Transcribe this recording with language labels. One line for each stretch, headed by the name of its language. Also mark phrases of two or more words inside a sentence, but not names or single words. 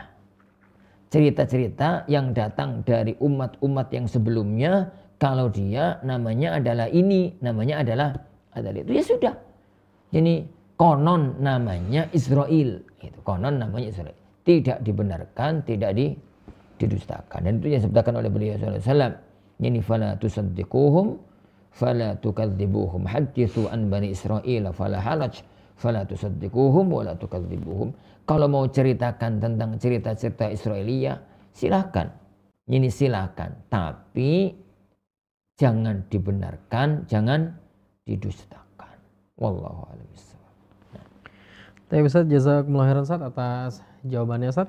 Indonesian: Cerita-cerita yang datang dari umat-umat yang sebelumnya, kalau dia namanya adalah ini, namanya adalah itu, ya sudah. Jadi konon namanya Israel. Konon namanya Israel. Tidak dibenarkan, tidak didustakan. Dan itu yang disebutkan oleh beliau SAW.
Arabic: يعني فلا تصدقوهم فلا تكذبوهم حدثوا عن بني إسرائيل فلا حرج فلا تصدقوهم ولا تكذبوهم.
Indonesian: Kalau mau ceritakan tentang cerita-cerita Israiliyah, silahkan. Ini silahkan, tapi jangan dibenarkan, jangan didustakan.
Arabic: والله أعلم بالصواب.
Indonesian: Terima kasih
Arabic: جزاكم الله خيرا
Indonesian: Ustaz atas jawabannya Ustaz.